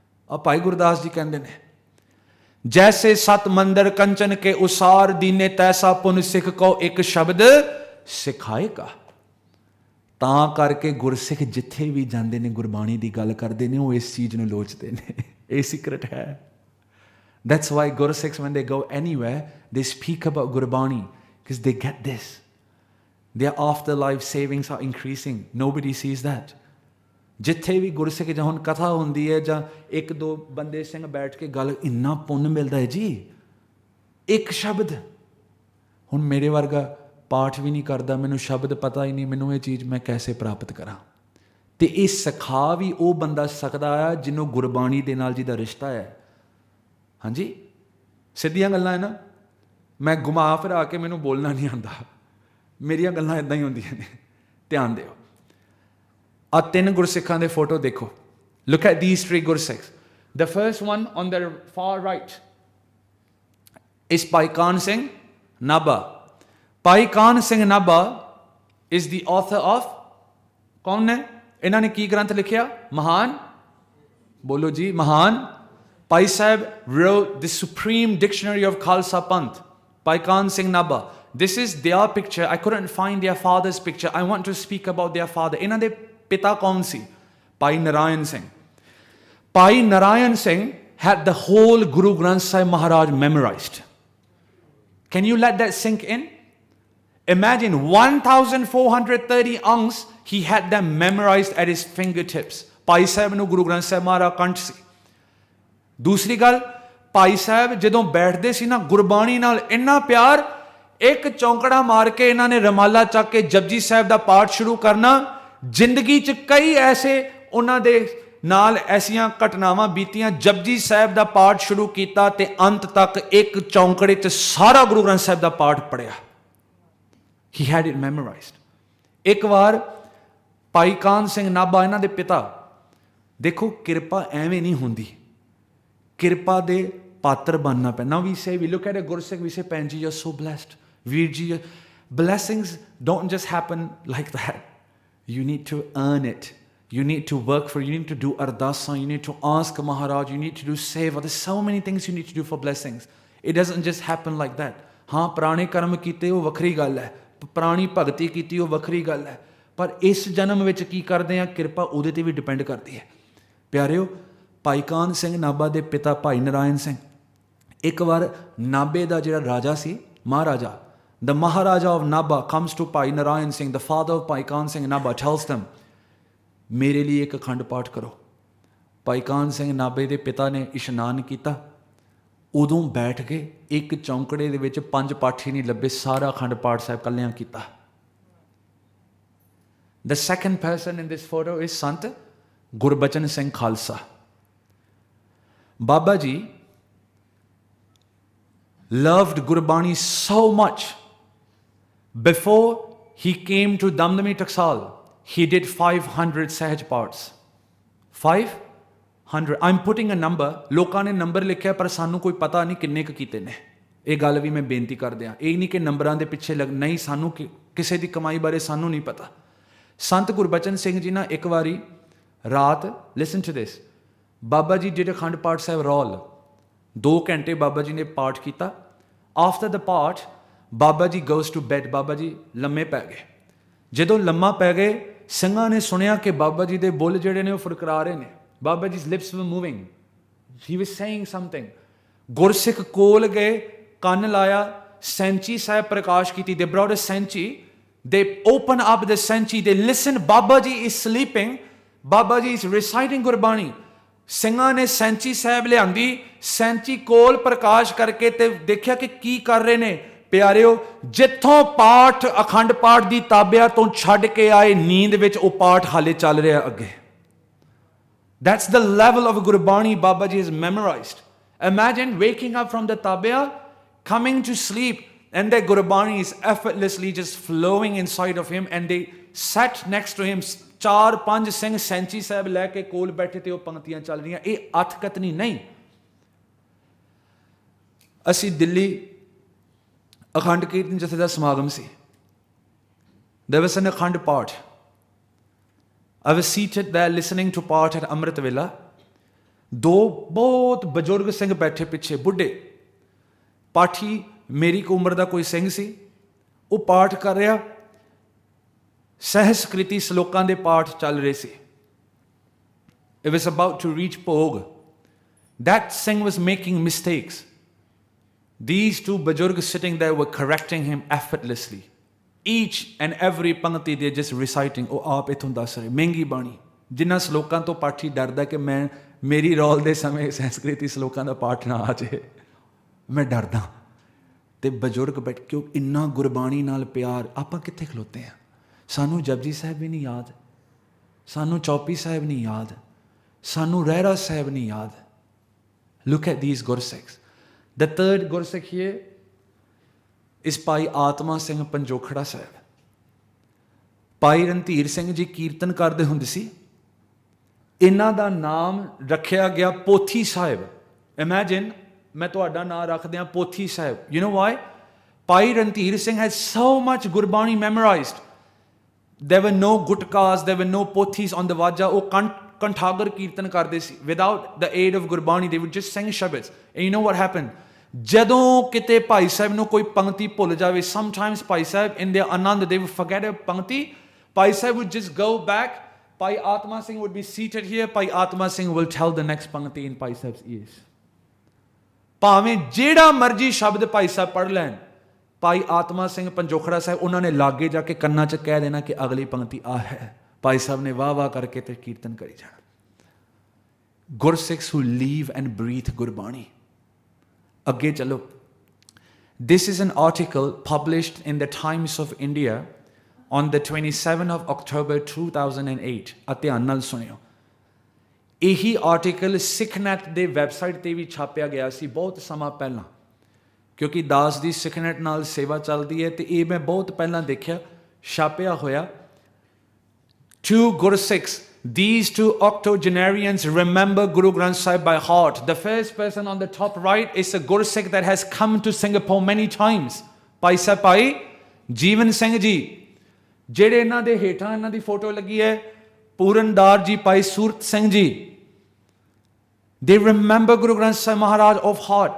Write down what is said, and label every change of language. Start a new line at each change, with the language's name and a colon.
Punjabi: ਆ ਭਾਈ ਗੁਰਦਾਸ ਜੀ ਕਹਿੰਦੇ ਨੇ, ਜੈਸੇ 7 ਮੰਦਰ ਕੰਚਨ ਕੇ ਉਸਾਰ ਦੀਨੇ, ਤੈਸਾ ਪੁਨ ਸਿੱਖ ਕੋ ਇੱਕ ਸ਼ਬਦ ਸਿਖਾਏਗਾ। ਤਾਂ ਕਰਕੇ ਗੁਰਸਿੱਖ ਜਿੱਥੇ ਵੀ ਜਾਂਦੇ ਨੇ, ਗੁਰਬਾਣੀ ਦੀ ਗੱਲ ਕਰਦੇ ਨੇ, ਉਹ ਇਸ ਚੀਜ਼ ਨੂੰ ਲੋਚਦੇ ਨੇ। ਇਹ ਸੀਕ੍ਰੇਟ ਹੈ।
English: That's why Gursikhs, when they go anywhere, they speak about Gurbani because they get this. Their afterlife savings are increasing. Nobody sees that.
Punjabi: ਜਿੱਥੇ ਵੀ ਗੁਰਸਿੱਖ ਜਾਂ ਹੁਣ ਕਥਾ ਹੁੰਦੀ ਹੈ ਜਾਂ ਇੱਕ ਦੋ ਬੰਦੇ ਸਿੰਘ ਬੈਠ ਕੇ ਗੱਲ, ਇੰਨਾ ਪੁੰਨ ਮਿਲਦਾ ਹੈ ਜੀ ਇੱਕ ਸ਼ਬਦ। ਹੁਣ ਮੇਰੇ ਵਰਗਾ ਪਾਠ ਵੀ ਨਹੀਂ ਕਰਦਾ, ਮੈਨੂੰ ਸ਼ਬਦ ਪਤਾ ਹੀ ਨਹੀਂ, ਮੈਨੂੰ ਇਹ ਚੀਜ਼ ਮੈਂ ਕੈਸੇ ਪ੍ਰਾਪਤ ਕਰਾਂ। ਅਤੇ ਇਹ ਸਿਖਾ ਵੀ ਉਹ ਬੰਦਾ ਸਕਦਾ ਆ ਜਿਹਨੂੰ ਗੁਰਬਾਣੀ ਦੇ ਨਾਲ ਜਿਹਦਾ ਰਿਸ਼ਤਾ ਹੈ। ਹਾਂਜੀ, ਸਿੱਧੀਆਂ ਗੱਲਾਂ ਹੈ ਨਾ, ਮੈਂ ਘੁਮਾ ਫਿਰਾ ਕੇ ਮੈਨੂੰ ਬੋਲਣਾ ਨਹੀਂ ਆਉਂਦਾ, ਮੇਰੀਆਂ ਗੱਲਾਂ ਇੱਦਾਂ ਹੀ ਹੁੰਦੀਆਂ ਨੇ। ਧਿਆਨ ਦਿਓ, ਆਹ 3 ਗੁਰਸਿੱਖਾਂ ਦੇ ਫੋਟੋ ਦੇਖੋ।
English: Look at these 3 ਗੁਰਸਿੱਖs. The first one on the far right is Bhai Kahn Singh Nabha. Bhai Kahn Singh Nabha is the author of,
Punjabi: ਕੌਣ ਨੇ? ਇਹਨਾਂ ਨੇ ਕੀ ਗ੍ਰੰਥ ਲਿਖਿਆ? ਮਹਾਨ, ਬੋਲੋ ਜੀ, ਮਹਾਨ।
English: Bhai Sahib wrote the supreme dictionary of Khalsa Panth. Bhai Khan Singh Nabha. This is their picture. I couldn't find their father's picture. I want to speak about their father.
Punjabi: ਇਹਨਾਂ ਦੇ ਪਿਤਾ ਕੌਣ ਸੀ?
English: Bhai Narayan Singh. Bhai Narayan Singh had the whole Guru Granth Sahib Maharaj memorized. Can you let that sink in? Imagine 1430 angs, he had them memorized at his fingertips.
Punjabi: Bhai Sahib ਨੂੰ ਗੁਰੂ ਗ੍ਰੰਥ ਸਾਹਿਬ ਮਹਾਰਾਜ ਕੰਠ ਸੀ। ਦੂਸਰੀ ਗੱਲ, ਭਾਈ ਸਾਹਿਬ ਜਦੋਂ ਬੈਠਦੇ ਸੀ ਨਾ, ਗੁਰਬਾਣੀ ਨਾਲ ਇੰਨਾ ਪਿਆਰ, ਇੱਕ ਚੌਂਕੜਾ ਮਾਰ ਕੇ ਇਹਨਾਂ ਨੇ ਰਮਾਲਾ ਚੱਕ ਕੇ ਜਪਜੀ ਸਾਹਿਬ ਦਾ ਪਾਠ ਸ਼ੁਰੂ ਕਰਨਾ। ਜ਼ਿੰਦਗੀ 'ਚ ਕਈ ਐਸੇ ਉਹਨਾਂ ਦੇ ਨਾਲ ਐਸੀਆਂ ਘਟਨਾਵਾਂ ਬੀਤੀਆਂ, ਜਪਜੀ ਸਾਹਿਬ ਦਾ ਪਾਠ ਸ਼ੁਰੂ ਕੀਤਾ ਤੇ ਅੰਤ ਤੱਕ ਇੱਕ ਚੌਂਕੜੇ 'ਚ ਸਾਰਾ ਗੁਰੂ ਗ੍ਰੰਥ ਸਾਹਿਬ ਦਾ ਪਾਠ ਪੜ੍ਹਿਆ।
English: He had it memorized.
Punjabi: ਇੱਕ ਵਾਰ ਭਾਈ ਕਾਨ ਸਿੰਘ ਨਾਭਾ, ਇਹਨਾਂ ਦੇ ਪਿਤਾ, ਦੇਖੋ ਕਿਰਪਾ ਐਵੇਂ ਨਹੀਂ ਹੁੰਦੀ, ਕਿਰਪਾ ਦੇ ਪਾਤਰ ਬਣਨਾ ਪੈਂਦਾ।
English: Now we say, we look at a Gursikh, we say, ਭੈਣ ਜੀ, you're so blessed. ਵੀਰ ਜੀ, blessings don't just happen like that. You need to earn it. You need to work for it. You need to do ardasa. You need to ask Maharaj. You need to do seva. There's so many things you need to do for blessings. It doesn't just happen like that.
Punjabi: ਹਾਂ, ਪੁਰਾਣੇ ਕਰਮ ਕੀਤੇ ਉਹ ਵੱਖਰੀ ਗੱਲ ਹੈ, ਪੁਰਾਣੀ ਭਗਤੀ ਕੀਤੀ ਉਹ ਵੱਖਰੀ ਗੱਲ ਹੈ, ਪਰ ਇਸ ਜਨਮ ਵਿੱਚ ਕੀ ਕਰਦੇ ਹਾਂ, ਕਿਰਪਾ ਉਹਦੇ 'ਤੇ ਵੀ ਡਿਪੈਂਡ ਕਰਦੀ ਹੈ। ਪਿਆਰਿਓ, ਭਾਈ ਕਾਨ ਸਿੰਘ ਨਾਭਾ ਦੇ ਪਿਤਾ ਭਾਈ ਨਰਾਇਣ ਸਿੰਘ, ਇੱਕ ਵਾਰ ਨਾਭੇ ਦਾ ਜਿਹੜਾ ਰਾਜਾ ਸੀ, Maharaja,
English: the Maharaja of Nabha comes to Bhai Narayan Singh, the father of Bhai Kahn Singh Nabha, tells them,
Punjabi: ਮੇਰੇ ਲਈ ਇੱਕ ਅਖੰਡ ਪਾਠ ਕਰੋ। ਭਾਈ ਕਾਨ ਸਿੰਘ ਨਾਭੇ ਦੇ ਪਿਤਾ ਨੇ ਇਸ਼ਨਾਨ ਕੀਤਾ, ਉਦੋਂ ਬੈਠ ਕੇ ਇੱਕ ਚੌਂਕੜੇ ਦੇ ਵਿੱਚ 5 ਪਾਠੀ ਨਹੀਂ ਲੱਭੇ, ਸਾਰਾ ਅਖੰਡ ਪਾਠ ਸਾਹਿਬ ਕੱਲਿਆਂ ਕੀਤਾ।
English: The second person in this photo is Sant Gurbachan Singh Khalsa. Baba Ji loved Gurbani so much. Before he came to Damdami Taksal, he did 500 Sahaj parts. 500. I'm putting a number.
Punjabi: ਲੋਕਾਂ ਨੇ number ਲਿਖਿਆ ਪਰ ਸਾਨੂੰ ਕੋਈ ਪਤਾ ਨਹੀਂ ਕਿੰਨੇ ਕੁ ਕੀਤੇ ਨੇ। ਇਹ ਗੱਲ ਵੀ ਮੈਂ ਬੇਨਤੀ ਕਰਦੇ ਹਾਂ, ਇਹ ਨਹੀਂ ਕਿ ਨੰਬਰਾਂ ਦੇ ਪਿੱਛੇ ਨਹੀਂ, ਸਾਨੂੰ ਕਿਸੇ ਦੀ ਕਮਾਈ ਬਾਰੇ ਸਾਨੂੰ ਨਹੀਂ ਪਤਾ। ਸੰਤ ਗੁਰਬਚਨ ਸਿੰਘ ਜੀ ਨਾਲ ਇੱਕ ਵਾਰੀ ਰਾਤ,
English: listen to this,
Punjabi: ਬਾਬਾ ਜੀ ਜਿਹੜੇ ਅਖੰਡ ਪਾਠ ਸਾਹਿਬ ਰੌਲ 2 ਘੰਟੇ ਬਾਬਾ ਜੀ ਨੇ ਪਾਠ ਕੀਤਾ।
English: after the paath Baba ji goes to bed,
Punjabi: Baba ji ਲੰਮੇ ਪੈ ਗਏ। ਜਦੋਂ ਲੰਮਾ ਪੈ ਗਏ, ਸਿੰਘਾਂ ਨੇ ਸੁਣਿਆ ਕਿ ਬਾਬਾ ਜੀ ਦੇ ਬੁੱਲ ਜਿਹੜੇ ਨੇ ਉਹ ਫੁਰਕਰਾ ਰਹੇ ਨੇ।
English: Baba ji lips were moving, he was saying something.
Punjabi: ਗੁਰਸਿੱਖ ਕੋਲ ਗਏ, ਕੰਨ ਲਾਇਆ, ਸੈਂਚੀ ਸਾਹਿਬ ਪ੍ਰਕਾਸ਼ ਕੀਤੀ।
English: They brought a senchi, they open up the senchi, they listen, Baba Ji is sleeping, Baba Ji is reciting Gurbani.
Punjabi: ਸਿੰਘਾਂ ਨੇ ਸੈਂਚੀ ਸਾਹਿਬ ਲਿਆਂਦੀ, ਸੈਂਚੀ ਕੋਲ ਪ੍ਰਕਾਸ਼ ਕਰਕੇ ਤੇ ਦੇਖਿਆ ਕਿ ਕੀ ਕਰ ਰਹੇ ਨੇ। ਪਿਆਰਿਓ, ਜਿੱਥੋਂ ਪਾਠ ਅਖੰਡ ਪਾਠ ਦੀ ਤਾਬਿਆ ਤੋਂ ਛੱਡ ਕੇ ਆਏ, ਨੀਂਦ ਵਿੱਚ ਉਹ ਪਾਠ ਹਾਲੇ ਚੱਲ ਰਿਹਾ ਅੱਗੇ।
English: That's the level of Gurbani Baba Ji has memorized. Imagine waking up from the tabiya, coming to sleep, and the Gurbani is effortlessly just flowing inside of him, and they sat next to him.
Punjabi: 4-5 Singh ਸੈਂਚੀ ਸਾਹਿਬ ਲੈ ਕੇ ਕੋਲ ਬੈਠੇ ਤੇ ਉਹ ਪੰਕਤੀਆਂ ਚੱਲ ਰਹੀਆਂ। ਇਹ ਅਥਕਥਨੀ ਨਹੀਂ। ਅਸੀਂ ਦਿੱਲੀ ਅਖੰਡ ਕੀਰਤਨ ਜਥੇ ਦਾ ਸਮਾਗਮ ਸੀ।
English: There was an Akhand Path. I was seated there listening to path at Amrit vela.
Punjabi: 2 ਬਹੁਤ ਬਜ਼ੁਰਗ ਸਿੰਘ ਬੈਠੇ ਪਿੱਛੇ, ਬੁੱਢੇ ਪਾਠੀ, ਮੇਰੀ ਕੁ ਉਮਰ ਦਾ ਕੋਈ ਸਿੰਘ ਸੀ। ਉਹ ਪਾਠ ਕਰ ਰਿਹਾ, ਸਹਿਸਕ੍ਰਿਤੀ ਸ਼ਲੋਕਾਂ ਦੇ ਪਾਠ ਚੱਲ ਰਹੇ ਸੀ।
English: It was about to reach Pog. That Singh was making mistakes. These 2 bajurg sitting there were correcting him effortlessly. Each and every pankti they're just reciting,
Punjabi: oh aap ithon das rahe, mengi bani, ਜਿਨ੍ਹਾਂ ਸਲੋਕਾਂ ਤੋਂ ਪਾਠੀ ਡਰਦਾ ਕਿ ਮੇਰੀ role ਦੇ ਸਮੇਂ ਸੰਸਕ੍ਰਿਤੀ ਸਲੋਕਾਂ ਦਾ ਪਾਠ ਨਾ ਆ ਜਾਏ, ਮੈਂ ਡਰਦਾ। ਤੇ ਬਜ਼ੁਰਗ ਬੈਠ ਕਿਉਂ ਇੰਨਾ ਗੁਰਬਾਣੀ ਨਾਲ ਪਿਆਰ, ਆਪਾਂ ਕਿੱਥੇ ਖਲੋਤੇ ਹਾਂ? ਸਾਨੂੰ ਜਪਜੀ ਸਾਹਿਬ ਵੀ ਨਹੀਂ ਯਾਦ, ਸਾਨੂੰ ਚੌਪੀ ਸਾਹਿਬ ਨਹੀਂ ਯਾਦ, ਸਾਨੂੰ ਰਹਿਰਾ ਸਾਹਿਬ ਨਹੀਂ ਯਾਦ।
English: Look at these Gursikhs. The third Gursikh here is Bhai Atma Singh Panjokhara Sahib.
Punjabi: ਭਾਈ ਰਣਧੀਰ ਸਿੰਘ ਜੀ ਕੀਰਤਨ ਕਰਦੇ ਹੁੰਦੇ ਸੀ, ਇਹਨਾਂ ਦਾ ਨਾਮ ਰੱਖਿਆ ਗਿਆ ਪੋਥੀ ਸਾਹਿਬ।
English: Imagine
Punjabi: ਮੈਂ ਤੁਹਾਡਾ ਨਾਮ ਰੱਖਦਿਆਂ ਪੋਥੀ ਸਾਹਿਬ।
English: You know why? Bhai Randhir Singh has so much Gurbani memorized. There were no gutkas, there were no pothis on the vaja.
Punjabi: ਉਹ ਕੰਠਾਗਰ ਕੀਰਤਨ ਕਰਦੇ ਸੀ
English: without the aid of Gurbani, they would just sing shabads. And you know what happened?
Punjabi: ਜਦੋਂ ਕਿਤੇ ਭਾਈ ਸਾਹਿਬ ਨੂੰ ਕੋਈ ਪੰਕਤੀ ਭੁੱਲ ਜਾਵੇ,
English: sometimes Bhai Sahib in their anand they would forget a pankti, Bhai Sahib would just go back, Bhai Atma Singh would be seated here, Bhai Atma Singh will tell the next pankti in Bhai Sahib's ears.
Punjabi: ਭਾਵੇਂ ਜਿਹੜਾ ਮਰਜੀ ਸ਼ਬਦ ਭਾਈ ਸਾਹਿਬ ਪੜ੍ਹ ਲੈਣ, ਭਾਈ ਆਤਮਾ ਸਿੰਘ ਪੰਜੋਖੜਾ ਸਾਹਿਬ ਉਹਨਾਂ ਨੇ ਲਾਗੇ ਜਾ ਕੇ ਕੰਨਾਂ 'ਚ ਕਹਿ ਦੇਣਾ ਕਿ ਅਗਲੀ ਪੰਕਤੀ ਆ ਹੈ। ਭਾਈ ਸਾਹਿਬ ਨੇ ਵਾਹ ਵਾਹ ਕਰਕੇ ਤੇ ਕੀਰਤਨ ਕਰੀ ਜਾਣਾ।
English: Gursikhs who live and breathe Gurbani.
Punjabi: ਅੱਗੇ ਚਲੋ।
English: This is an article published in the Times of India on the 27th of October 2008।
Punjabi: ਧਿਆਨ ਨਾਲ ਸੁਣਿਓ। ਇਹੀ ਆਰਟੀਕਲ ਸਿੱਖਨੈਟ ਦੇ ਵੈਬਸਾਈਟ 'ਤੇ ਵੀ ਛਾਪਿਆ ਗਿਆ ਸੀ ਬਹੁਤ ਸਮਾਂ ਪਹਿਲਾਂ, ਕਿਉਂਕਿ ਦਾਸ ਦੀ ਸਿੱਖਨੈਟ ਨਾਲ ਸੇਵਾ ਚੱਲਦੀ ਹੈ, ਅਤੇ ਇਹ ਮੈਂ ਬਹੁਤ ਪਹਿਲਾਂ ਦੇਖਿਆ ਛਾਪਿਆ ਹੋਇਆ।
English: Two Gursikhs, these two octogenarians remember Guru Granth Sahib by heart. The first person on the top right is a Gursikh that has come to Singapore many times.
Punjabi: Bhai Sahib Bhai Jeevan Singh ji, ਜਿਹੜੇ ਇਹਨਾਂ ਦੇ ਹੇਠਾਂ ਇਹਨਾਂ ਦੀ photo ਲੱਗੀ ਹੈ, ਪੂਰਨਦਾਰ ਜੀ ਭਾਈ Surat Singh ji,
English: they remember Guru Granth Sahib Maharaj of heart.